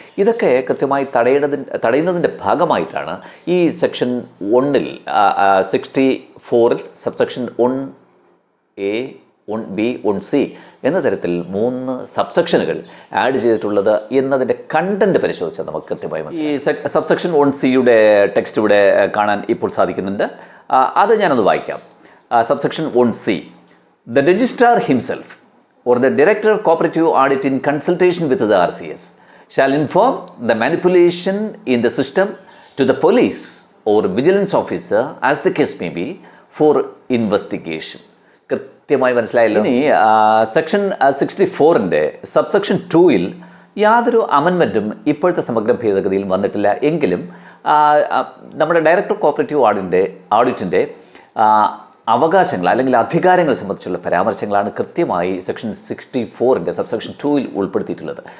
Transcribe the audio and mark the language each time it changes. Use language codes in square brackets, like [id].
[ml] ഇതൊക്കെ കൃത്യമായി തടയുന്നതിൻ്റെ ഭാഗമായിട്ടാണ് ഈ സെക്ഷൻ 1ൽ 64ൽ സബ്സെക്ഷൻ 1A 1B 1C എന്ന തരത്തിൽ 3 സബ്സെക്ഷനുകൾ ആഡ് ചെയ്തിട്ടുള്ളത് എന്നതിൻ്റെ കണ്ടന്റ് പരിശോധിച്ചാൽ നമുക്ക് കൃത്യമായി മനസ്സിലായി. ഈ സബ്സെക്ഷൻ 1Cയുടെ ടെക്സ്റ്റ് ഇവിടെ കാണാൻ ഇപ്പോൾ സാധിക്കുന്നുണ്ട്. അത് ഞാനൊന്ന് വായിക്കാം. Subsection 1C. [en] The registrar himself or the director of cooperative audit in consultation with the RCS shall inform the manipulation in the system to the police or vigilance officer as the case may be for investigation. [ml] കൃത്യമായി മനസ്സിലായല്ലോ. ഇനി section 64ൻ്റെ subsection 2ൽ യാതൊരു അമെൻമെൻറ്റും ഇപ്പോഴത്തെ സമഗ്ര ഭേദഗതിയിൽ വന്നിട്ടില്ല. എങ്കിലും നമ്മുടെ director cooperative ഓഡിറ്റിൻ്റെ അവകാശങ്ങൾ അല്ലെങ്കിൽ അധികാരങ്ങൾ സംബന്ധിച്ചുള്ള പരാമർശങ്ങളാണ് കൃത്യമായി സെക്ഷൻ 64ൻ്റെ സബ്സെക്ഷൻ 2ൽ ഉൾപ്പെടുത്തിയിട്ടുള്ളത്.